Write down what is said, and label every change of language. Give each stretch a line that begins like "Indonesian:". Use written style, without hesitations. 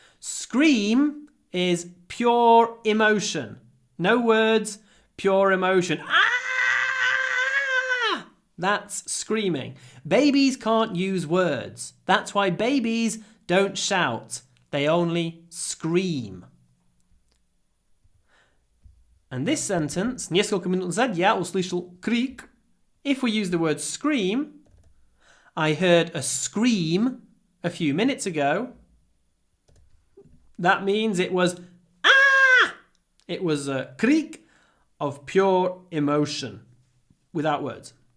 English: Scream is pure emotion. No words, pure emotion. Ah! That's screaming. Babies can't use words. That's why babies don't shout. They only scream. And this sentence,
Russian: несколько минут назад я услышал крик.
English: If we use the word scream, I heard a scream a few minutes ago. That means it was ah! It was a крик of pure emotion without words.